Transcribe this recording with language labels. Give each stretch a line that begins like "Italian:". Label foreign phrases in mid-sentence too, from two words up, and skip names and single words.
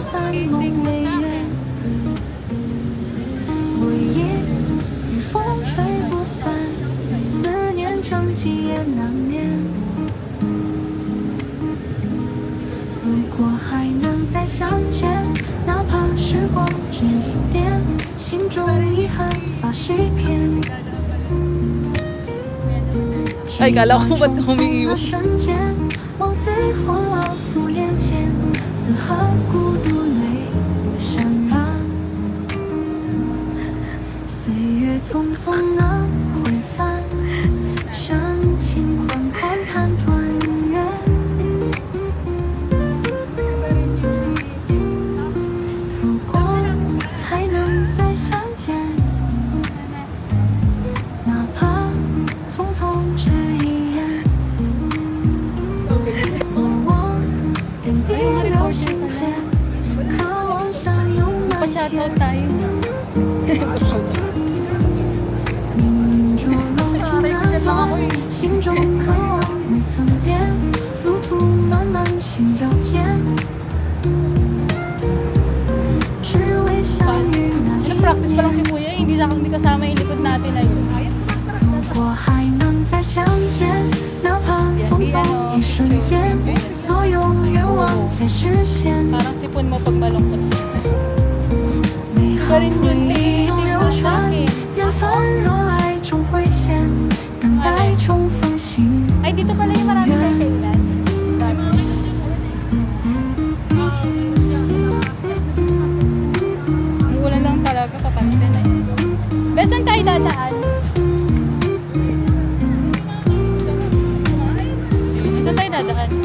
Filipino: Nakikinig mo sa akin.
Chinese: 我也与风吹不散，思念成疾也难眠。如果还能再相见，哪怕时光只一点，心中遗憾发誓片。
Filipino: Ay, kala ko ba't
Chinese: 的
Filipino: humiiwas?
Chinese: 瞬间，梦随风老敷眼前，此刻孤独泪潸然。岁月匆匆的回返，深情款款盼团圆。如果还能再相见，哪怕匆匆只一眼。我点滴流心间，渴望相拥那
Filipino: Pa-shoutout
Chinese: 天。
Filipino: tayo. Pa-shoutout.
Chinese: 命运捉弄情难忘，心中渴望未曾变，路途漫漫心绕间，只为相遇那一
Filipino: Practice pa lang si
Chinese: 年。
Filipino: Kuya, hindi kasama yung likod natin na yun.
Chinese: 如果还能再相见，哪怕匆匆一瞬间，所有愿望皆实现。
Filipino: Parang sipon mo pag malungkot.
Chinese: 美好
Filipino: Iba rin
Chinese: 回
Filipino: yun,
Chinese: 忆
Filipino: tinitig
Chinese: 永
Filipino: mo
Chinese: 流
Filipino: sa
Chinese: 传，
Filipino: akin.
Chinese: 缘分若爱终会现，等待重逢心。
Filipino: Ay, dito pala yung marami kayo kailan. Ang ulan lang talaga, papansin eh. Bes, saan tayo dadaan? Dito tayo dadaan.